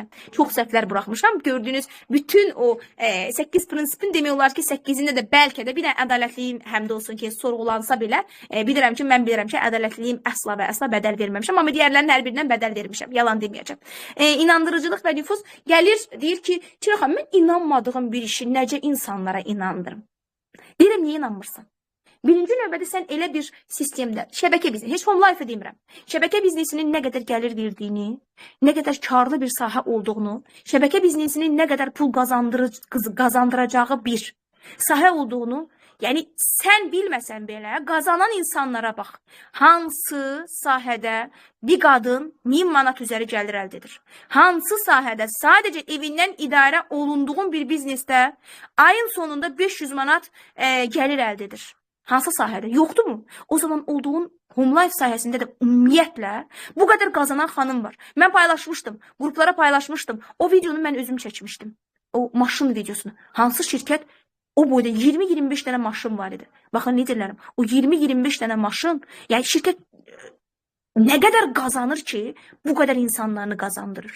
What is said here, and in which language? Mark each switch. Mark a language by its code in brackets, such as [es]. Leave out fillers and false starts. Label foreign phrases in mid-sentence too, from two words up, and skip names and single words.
[az] Çox səhvlər buraxmışam. Gördüyünüz bütün o 8 prinsipin demək olar ki, 8-ində də bəlkə də bir ədalətliyim həmdə olsun ki, sorğulansa belə bilirəm ki, ədalətliyim əsla və əsla bədəl verməmişəm. Amma digərlərinin hər birindən bədəl vermişəm. Yalan deməyəcəm. İnandırıcılıq və nüfuz gəlir, deyir ki, Çilə xanım, mən inanmadığım bir işi necə insanlara inandırım? Deyirəm, niyə inanmırsan? Birinci növbədə sən elə bir sistemdə, şəbəkə biznesi, heç [en] home life [az] demirəm, şəbəkə biznesinin nə qədər gəlir verdiyini, nə qədər karlı bir sahə olduğunu, şəbəkə biznesinin nə qədər pul qazandıracağı bir sahə olduğunu, yəni sən bilməsən belə, qazanan insanlara bax, hansı sahədə bir qadın 1000 manat üzəri gəlir əldə edir? Hansı sahədə sadəcə evindən idarə olunduğun bir biznesdə ayın sonunda 500 manat gəlir əldə edir? Hansı sahədə? Yoxdurmu? O zaman olduğun [en] home life [az] sahəsində də ümumiyyətlə bu qədər qazanan xanım var. Mən paylaşmışdım, qruplara paylaşmışdım. O videonu mən özüm çəkmişdim. O maşın videosunu. Hansı şirkət o boyda 20-25 dənə maşın var idi. Baxın, ne deyirlərim? O 20-25 dənə maşın, yəni şirkət nə qədər qazanır ki, bu qədər insanlarını qazandırır.